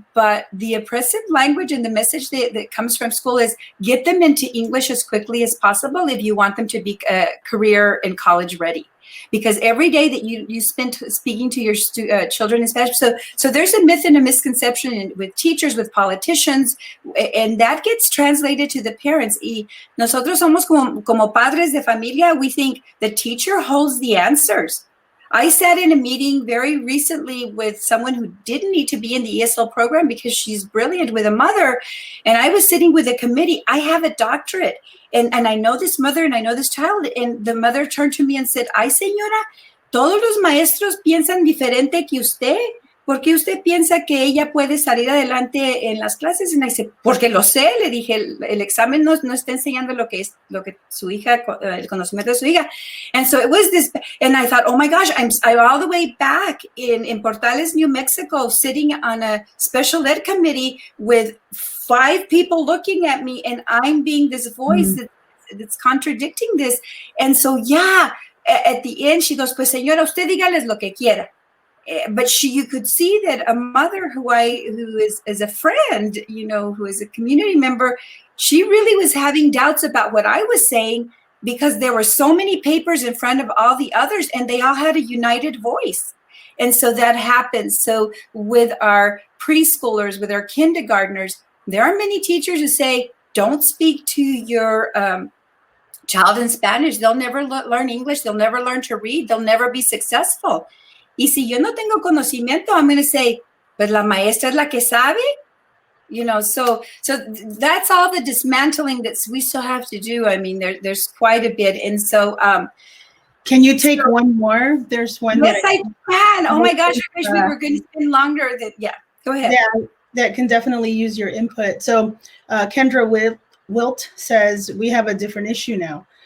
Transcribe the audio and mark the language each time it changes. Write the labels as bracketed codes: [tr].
[en] But the oppressive language and the message that comes from school is get them into English as quickly as possible if you want them to be career and college ready. Because every day that you spend speaking to your children in Spanish, so there's a myth and a misconception with teachers, with politicians, and that gets translated to the parents. [es] Y nosotros somos como padres de familia. [en] We think the teacher holds the answers. I sat in a meeting very recently with someone who didn't need to be in the ESL program because she's brilliant, with a mother, and I was sitting with a committee. I have a doctorate. And I know this mother and I know this child. And the mother turned to me and said, [es] ay, señora, todos los maestros piensan diferente que usted. ¿Por qué usted piensa que ella puede salir adelante en las clases? [en] And I said, [es] porque lo sé. Le dije, el examen no está enseñando lo que su hija, el conocimiento de su hija. [en] And so it was this, and I thought, oh my gosh, I'm all the way back in Portales, New Mexico, sitting on a special ed committee with 5 people looking at me, and I'm being this voice that's contradicting this. And so, at the end, she goes, [es] pues señora, usted dígales lo que quiera. [en] But you could see that a mother who is a friend, who is a community member, she really was having doubts about what I was saying because there were so many papers in front of all the others and they all had a united voice. And so that happens. So with our preschoolers, with our kindergartners, there are many teachers who say, don't speak to your child in Spanish. They'll never learn English. They'll never learn to read. They'll never be successful. [es] Y si yo no tengo conocimiento, [en] I'm going to say, [es] pues la maestra es la que sabe. [en] So that's all the dismantling that we still have to do. I mean, there's quite a bit. And so Can you take one more? There's one Yes, I can. Oh my gosh, I wish we were going to spend longer. Yeah, go ahead. Yeah, that can definitely use your input. So Kendra Wilt says, we have a different issue now.